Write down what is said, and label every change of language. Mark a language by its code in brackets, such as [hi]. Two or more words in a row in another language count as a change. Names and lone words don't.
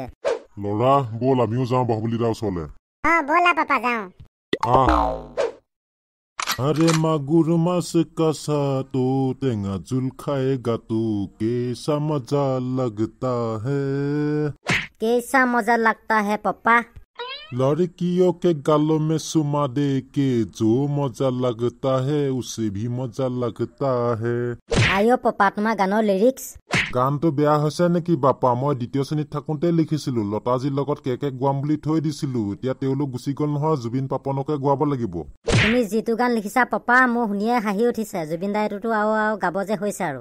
[as] ল'ৰা ব'ল, আমিও যাওঁ বাহুবলী দাৰ ওচৰলে। ব'লা পাপা, যাওঁ। [hi] अरे मागुर माछ कच्चा तो टेंगा जोल खाएगा तो कैसा मज़ा लगता है। कैसा मज़ा लगता है पापा? लड़कियों के गालों में सुमा दे के जो मजा लगता है उसे भी मजा लगता है। [as] আইঅ পাপা, তোমাৰ গানৰ লিৰিক্স গানটো বেয়া হৈছে নেকি বাপা? মই দ্বিতীয় শ্ৰেণীত থাকোঁতে লিখিছিলোঁ। লতাজীৰ লগত কেকে গোৱাম বুলি থৈ দিছিলোঁ। এতিয়া তেওঁলোক গুচি গ'ল নহয়, জুবিন পাপনকে গোৱাব লাগিব। তুমি যিটো গান লিখিছা পাপা, মোৰ শুনিয়ে হাঁহি উঠিছে। জুবিন দাই এইটোতো আৰু গাব যে হৈছে আৰু।